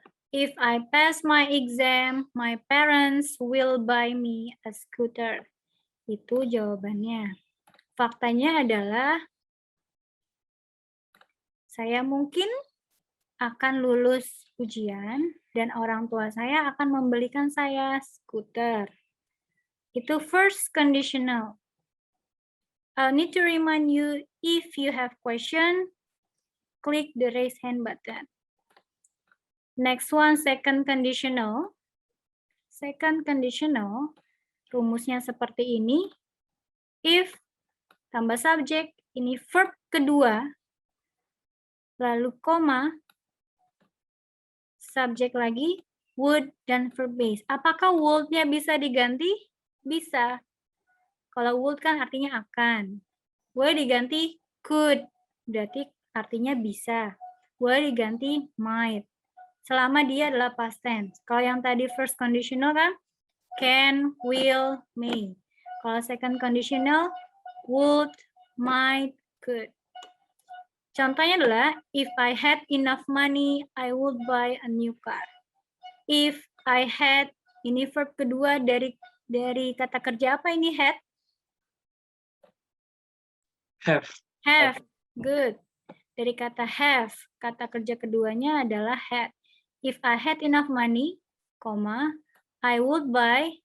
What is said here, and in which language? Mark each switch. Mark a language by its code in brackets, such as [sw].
[en] If I pass my exam, my parents will buy me a scooter. [id] Itu jawabannya. Faktanya adalah saya mungkin akan lulus ujian dan orang tua saya akan membelikan saya skuter. Itu first conditional. [en] I need to remind you, if you have question, click the raise hand button. Next one, second conditional. [id] second conditional, rumusnya seperti ini. If tambah subjek, ini verb kedua, lalu koma, subjek lagi, would, dan verb base. Apakah would-nya bisa diganti? Bisa. Kalau would kan artinya akan. Boleh diganti could, berarti artinya bisa. Boleh diganti might, selama dia adalah past tense. Kalau yang tadi first conditional kan, can, will, may. Kalau second conditional, would, might, could. Contohnya adalah, [en] if I had enough money, I would buy a new car. If I had, [id] ini verb kedua dari kata kerja apa ini had? [en] Have. Have, good. [id] Dari kata have, kata kerja keduanya adalah had. [en] If I had enough money, I would buy.